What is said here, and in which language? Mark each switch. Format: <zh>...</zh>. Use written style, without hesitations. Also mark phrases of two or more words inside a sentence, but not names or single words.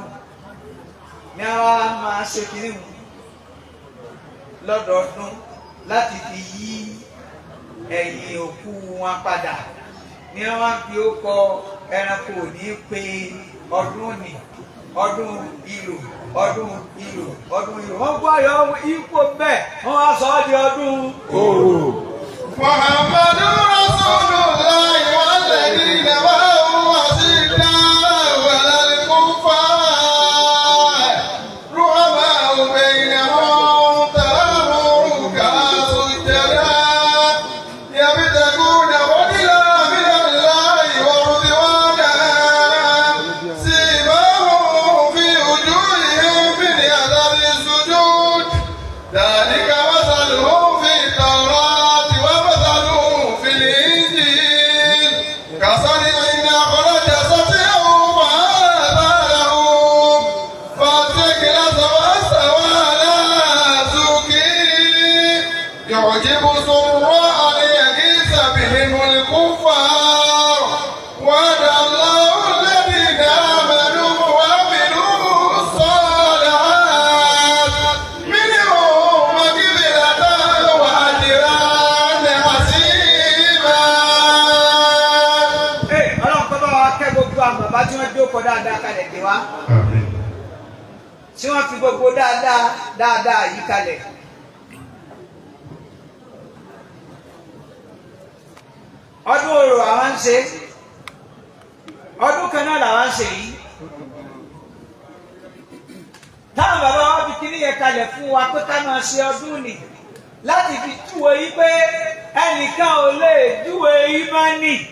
<yo>ní àwa máa ṣe kínní mu lọ́dọọdún láti fi yí ẹ̀yìn òkú wọn padà ní wọ́n fi ó kọ ẹranko ní pé ọdún ní ọdún ìlú ọdún ìlú ọdún ìlú wọ́n gbọ́ ayọ̀ ipò bẹ́ẹ̀ wọ́n wá sọ ọ́ di ọdún òru.</yo> <ar>محمد رسول الله والذين معه أشداء على الكفار رحماء بينهم تراهم ركعا سجدا يبتغون فضلا من الله ورضوانا سيماهم في وجوههم من أثر سجود ذلك مثلهم في التوراة ومثلهم في الإنجيل كزرع أخرج شطأه فآزره فاستغلظ واستوى على سوقه يعجب الزراع ليغيظ بهم الكفار وعد الله الذين آمنوا وعملوا الصالحات منهم مغفرة وأجرا حسيبا.</ar> <yo>ọlọ́run kọ́ bá wa kẹ́ gbogbo àwọn bàbá tí wọ́n jókòó dáadáa kalẹ̀ dé wa tí wọ́n fi gbogbo dáadáa yí kalẹ̀. ọdún orò àwọn ń ṣe ọdún kan náà làwọn ń ṣe yìí táwọn bàbá wa fi kíní yẹn kalẹ̀ fún wa pé ká máa ṣe ọdún nì láti fi júwe yí pé ẹnìkan ò lè júwe ìmánì</yo>